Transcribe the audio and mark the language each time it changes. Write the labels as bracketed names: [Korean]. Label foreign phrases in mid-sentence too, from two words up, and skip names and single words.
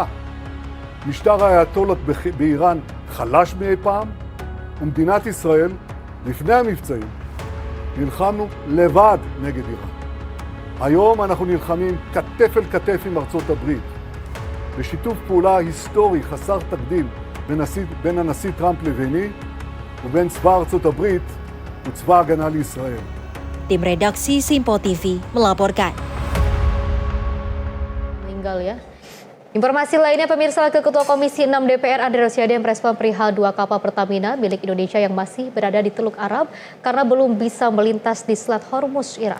[Hebrew] משטר האייתולות באיראן חלש מאי פעם, ומדינת ישראל, לפני המבצעים, נלחמנו לבד נגד איראן. היום אנחנו נלחמים כתף אל כתף עם ארצות הברית, בשיתוף פעולה היסטורי חסר תקדים בין הנשיא טראמפ לביני, ובין צבא ארצות הברית וצבא ההגנה לישראל. [Indonesian] Tim redaksi Simpo TV melaporkan. Meninggal ya. Informasi lainnya, pemirsa, Wakil Ketua Komisi 6 DPR Andre Rosiade merespon perihal 2 kapal Pertamina milik Indonesia yang masih berada di Teluk Arab karena belum bisa melintas di Selat Hormuz, Iran.